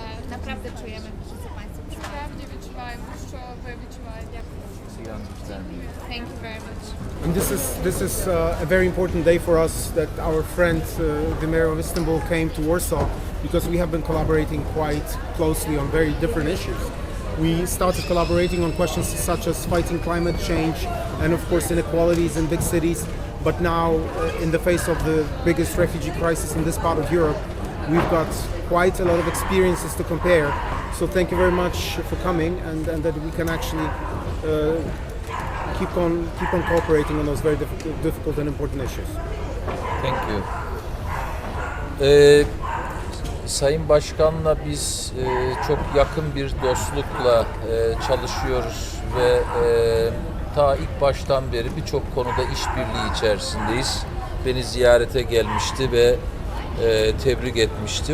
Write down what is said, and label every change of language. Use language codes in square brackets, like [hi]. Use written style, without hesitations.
[pl] Naprawdę czujemy, że Państwo czują. [uk] Справді відчуваємо, що ви відчуваєте. [en] We understand you. Thank you very much. And this is a very important day for us that our friend, the mayor of Istanbul, came to Warsaw because we have been collaborating quite closely on very different issues. We started collaborating on questions such as fighting climate change and, of course, inequalities in big cities. But now, in the face of the biggest refugee crisis in this part of Europe, we've got quite a lot of experiences to compare. So thank you very much for coming, and that we can actually keep on cooperating on those very difficult and important issues. Thank you. [tr] Sayın Başkan'la biz çok yakın bir dostlukla çalışıyoruz ve ta ilk baştan beri birçok konuda işbirliği içerisindeyiz. Beni ziyarete gelmişti ve tebrik etmişti.